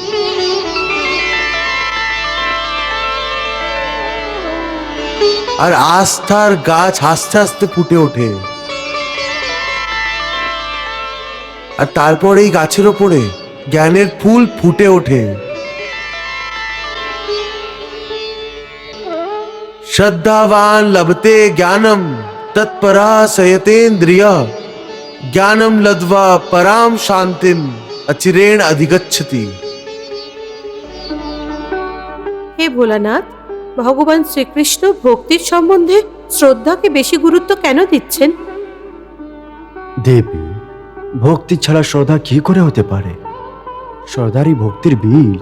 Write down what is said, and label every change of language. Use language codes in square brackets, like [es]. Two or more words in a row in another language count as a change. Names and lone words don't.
[bn] আর আস্থার গাছ আস্তে আস্তে ফুটে ওঠে। আর তারপর এই গাছের ওপরে জ্ঞানের ফুল ফুটে ওঠে। [sa] श्रद्धावान लभते ज्ञानम तत्परा संयतेन्द्रिय ज्ञानम लब्ध्वा पराम शांतिम अचिरेण अधिगच्छति। [bn] হে ভোলানাথ, ভগবান শ্রীকৃষ্ণ ভক্তির সম্বন্ধে শ্রদ্ধাকে বেশি গুরুত্ব কেন দিচ্ছেন? দেবী, ভক্তি ছাড়া শ্রদ্ধা কি করে হতে পারে? শ্রদ্ধারই ভক্তির বীজ।